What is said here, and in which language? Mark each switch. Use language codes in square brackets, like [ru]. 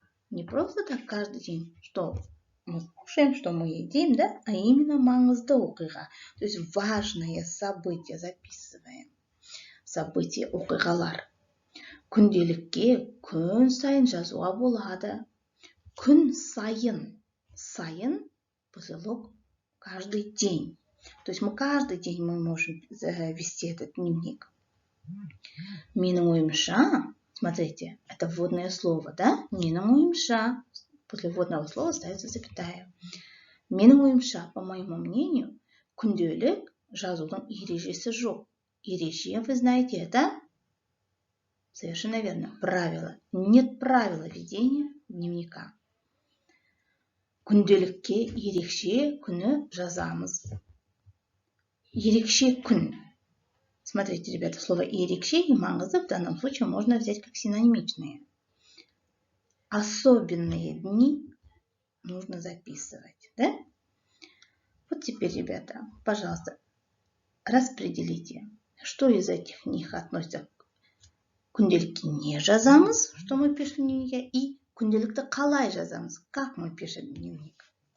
[ru] Не просто так каждый день, что мы кушаем, что мы едим, да? А именно [kk] маңызды оқиға. [ru] То есть важное событие записываем. Событие, оқиғалар. [kk] Күнделікке күн сайын жазуға болады. Күн сайын. [ru] Сайын посылок каждый день. То есть мы каждый день мы можем вести этот дневник. [kk] Менің ойымша, [ru] смотрите, это вводное слово, да? [kk] Менің ойымша. [ru] После вводного слова ставится запятая. [kk] Менің ойымша, [ru] по моему мнению, [kk] күнделік жазудың ережесі жоқ. [ru] Ереже, вы знаете, это совершенно верно. Правило. Нет правила ведения дневника. [kk] Күнделікке ерекше күні жазамыз. Ерекше күн. [ru] Смотрите, ребята, слово ерекше и маңызды в данном случае можно взять как синонимичные. Особенные дни нужно записывать, да? Вот теперь, ребята, пожалуйста, распределите, что из этих них относится к [kk] күнделікке не жазамыз, [ru] что мы пишем в дневнике, и [kk] күнделікті қалай жазамыз, [ru] как мы пишем дневник.